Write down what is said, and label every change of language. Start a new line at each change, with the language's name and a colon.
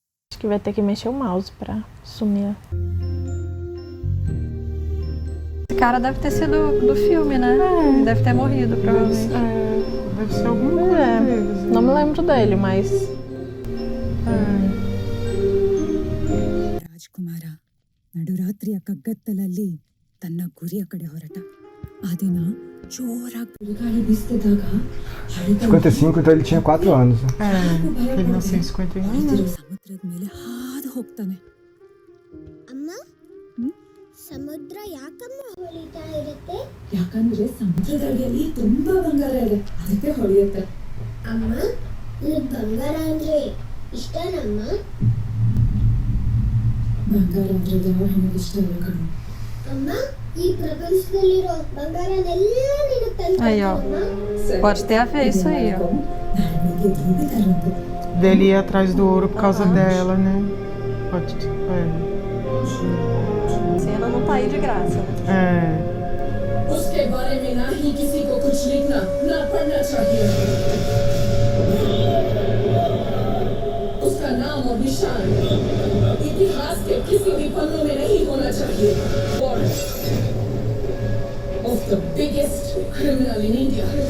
Portuguese: Acho que vai ter que mexer o mouse pra sumir. esse cara deve ter sido do filme, né? Deve ter morrido, provavelmente. Deve ser alguma coisa deles. Não me lembro dele, mas...
Kannada: Rajkumar ನಡುರಾತ್ರಿಯ ಕಗ್ಗತ್ತಲಲ್ಲಿ ತನ್ನ ಗುರಿಯ ಕಡೆ ಹೊರಟ ಆ ದಿನ ಜೋರಾಗಿ ಬಿರುಗಾಳಿ ಬೀಸ್ತಿದ್ದಾಗ
Portuguese: 55, então ele tinha 4 anos. Ele nasceu em 51.
Kannada: ಸಮುದ್ರದ ಮೇಲೆ ಹಾದು ಹೋಗ್ತಾನೆ. ಅಮ್ಮ ಸಮುದ್ರ ಯಾಕಮ್ಮ ಹೊಳಿತಾ ಇರುತ್ತೆ? ಯಾಕಂದ್ರೆ ಸಮುದ್ರದ ಅಡಿಯಲ್ಲಿ ತುಂಬಾ ಬಂಗಾರ ಇದೆ, ಅದಕ್ಕೆ ಹೊಳೆಯುತ್ತೆ. ಅಮ್ಮ ಈ ಬಂಗಾರ ಅಂದ್ರೆ ಇಷ್ಟನಮ್ಮ? ಬಂಗಾರ ಅಂದ್ರೆ ಯಾವ ಹೆಣ್ಣಿಗೆ ಇಷ್ಟ ಇಲ್ಲ ಕಣೋ. ಅಮ್ಮ ಈ ಪ್ರಪಂಚದಲ್ಲಿರೋ ಬಂಗಾರನೆಲ್ಲ ನೀನು
Portuguese: Aí, ó. Pode ter a ver isso aí, ó.
Kannada: ನನಗೆ ದುಡ್ಡಿದಾರಂತೆ.
Portuguese: Dele ir atrás do ouro por causa dela, né? Pode. A cena não tá aí de graça, né?
Hindi: उसके बारे में ना ही किसी को कुछ लिखना ना पढ़ना चाहिए. उसका नाम और निशान इतिहास के किसी भी पन्नों में नहीं होना चाहिए.
English: Warrant of the biggest criminal in India.